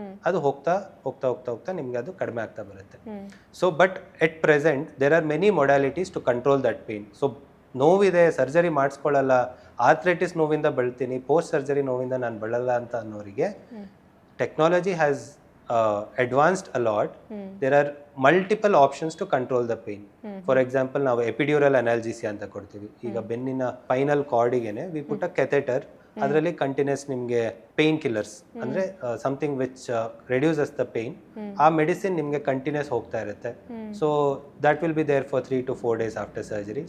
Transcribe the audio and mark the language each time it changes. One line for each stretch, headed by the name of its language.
Kannada: ಅದು ಹೋಗ್ತಾ ಹೋಗ್ತಾ ಹೋಗ್ತಾ ಹೋಗ್ತಾ ನಿಮಗೆ ಅದು ಕಡಿಮೆ ಆಗ್ತಾ ಬರುತ್ತೆ.
English: So but at present there are many modalities to control that pain.
Kannada: So ನೋವಿದೆ, ಸರ್ಜರಿ ಮಾಡಿಸ್ಕೊಳ್ಳಲ್ಲ, ಆರ್ಥ್ರೈಟಿಸ್ ನೋವಿಂದ ಬಳಲ್ತೀನಿ, ಪೋಸ್ಟ್ ಸರ್ಜರಿ ನೋವಿಂದ ನಾನು ಬಳಲ್ಲ ಅಂತ ಅನ್ನೋರಿಗೆ
English: Technology has advanced a lot. There are multiple options to control the pain. For example,
Kannada: ನಾವು epidural ಅನಾಲ್ಜೆಸಿಯಾ ಅಂತ ಕೊಡ್ತೀವಿ. ಈಗ ಬೆನ್ನಿನ spinal ಕಾರ್ಡಿಗೆನೆ
English: we put a catheter,
Kannada: ಅದರಲ್ಲಿ continuous ನಿಮಗೆ ಪೇನ್ ಕಿಲ್ಲರ್ಸ್ ಅಂದರೆ
English: Something which reduces the pain.
Kannada: ಆ ಮೆಡಿಸಿನ್ ನಿಮಗೆ ಕಂಟಿನ್ಯೂಸ್ ಹೋಗ್ತಾ ಇರುತ್ತೆ.
English: So that will be there for 3 to 4 days after surgery.